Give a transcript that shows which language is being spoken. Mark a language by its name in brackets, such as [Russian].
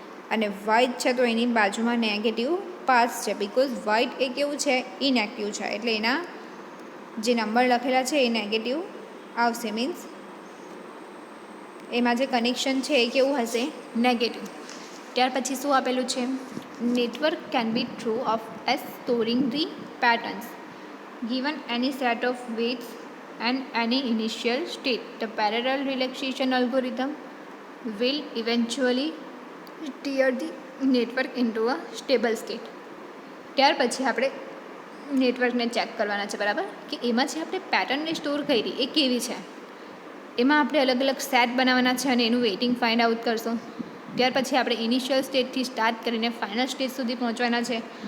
[Gujarati] અને વ્હાઇટ છે તો એની બાજુમાં નેગેટિવ પાર્ટ્સ છે, બિકોઝ વ્હાઇટ એ કેવું છે, ઇનએક્ટિવ છે, એટલે એના જે નંબર લખેલા છે એ નેગેટિવ આવશે, મીન્સ એમાં જે કનેક્શન છે એ કેવું હશે, નેગેટિવ. ત્યાર પછી શું આપેલું છે, [English] Network can be thought of as storing the patterns given any set of weights and any initial state. The parallel relaxation algorithm will eventually steer the network into a stable state. [Gujarati] ત્યાર પછી આપણે નેટવર્કને check કરવાના છે, બરાબર, કે એમાં જે આપણે પેટર્નને સ્ટોર કરી એ કેવી છે. એમાં આપણે અલગ અલગ સેટ બનાવવાના છે અને એનું વેઇટિંગ ફાઇન્ડ આઉટ કરશું. ત્યાર પછી આપણે ઇનિશિયલ સ્ટેટથી સ્ટાર્ટ કરીને ફાઇનલ સ્ટેજ સુધી પહોંચવાના છે.